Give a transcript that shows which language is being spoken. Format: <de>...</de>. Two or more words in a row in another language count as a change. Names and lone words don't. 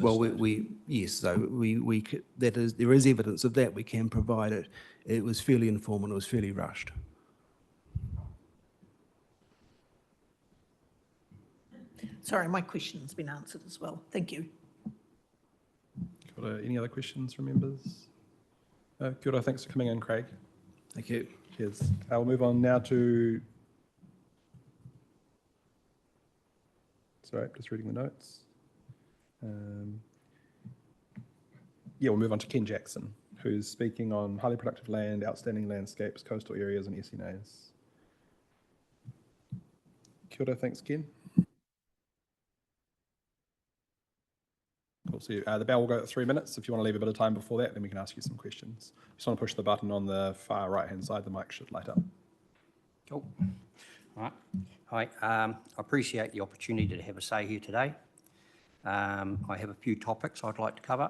<en>Well, there is evidence of that. We can provide it. It was fairly informal. It was fairly rushed. Sorry, my question's been answered as well. Thank you. Any other questions from members?</en> <mi>Kia ora,</mi> <en>thanks for coming in, Craig. Thank you. Cheers. We'll move on now to... Sorry, just reading the notes. We'll move on to Ken Jackson, who's speaking on highly productive land, outstanding landscapes, coastal areas and SNAs.</en> <mi>Kia ora,</mi> <en>thanks, Ken. Talk to you. The bell will go at 3 minutes. If you want to leave a bit of time before that, then we can ask you some questions. Just want to push the button on the far right-hand side. The mic should light up. Cool. All right. Hi. I appreciate the opportunity to have a say here today. I have a few topics I'd like to cover.</en>